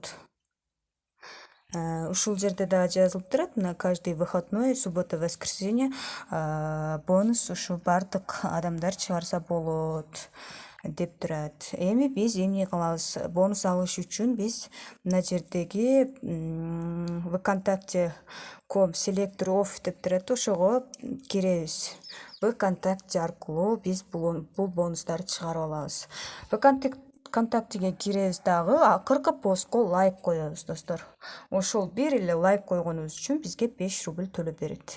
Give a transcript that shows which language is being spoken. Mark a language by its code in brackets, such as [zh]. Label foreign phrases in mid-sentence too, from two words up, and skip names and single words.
[ky] Окусаңар болот. Ушул жерде дагы жазылып турат, мына [ru] каждый выходной, суббота, воскресенье [ky] бонус ушу бардык адамдар чыгарса болот деп турат. Эми биз эмне кылабыз? Бонус алыш үчүн биз мына жердеги vkontakte.com [en] selektor off [ky] деп турат, ошого киребиз. vkontakte аркылуу биз бул бонустарды чыгарып алабыз. vkontaktеге киребиз дагы, акыркы постко лайк коебуз, достор. Ошол бир эле лайк койгонубуз үчүн бизге 5 рубль төлөп берет.